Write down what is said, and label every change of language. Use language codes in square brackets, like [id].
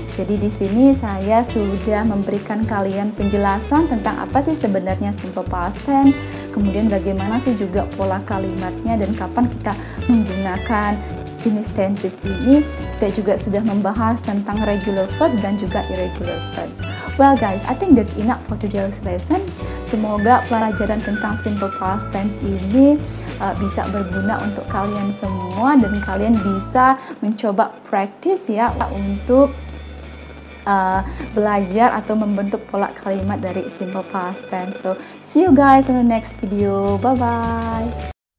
[id] Jadi di sini saya sudah memberikan kalian penjelasan tentang apa sih sebenarnya simple past tense, kemudian bagaimana sih juga pola kalimatnya dan kapan kita menggunakan jenis tenses ini. Kita juga sudah membahas tentang regular verbs dan juga irregular verbs. [en] Well guys, I think that's enough for today's lesson. [id] Semoga pelajaran tentang simple past tense ini bisa berguna untuk kalian semua dan kalian bisa mencoba practice ya untuk belajar atau membentuk pola kalimat dari simple past tense. [en] So, see you guys in the next video. Bye bye.